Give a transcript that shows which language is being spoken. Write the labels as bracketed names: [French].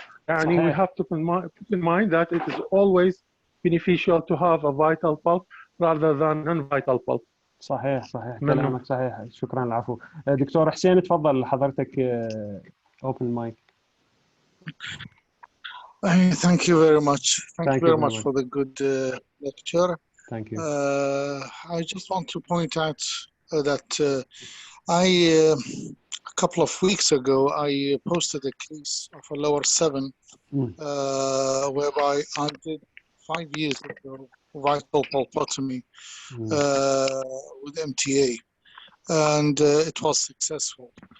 [English] يعني we have to put in mind that it is always beneficial to have a vital pulp rather than non-vital pulp. [Arabic] صحيح كلامك صحيح. شكرا. العفو. دكتور حسين تفضل حضرتك [English] open mic. Thank you very much. Thank you very much for the good lecture. Thank you. I just want to point out that a couple of weeks ago I posted a case of a lower 7 whereby I did 5 years ago vital pulpotomy with MTA, and it was successful.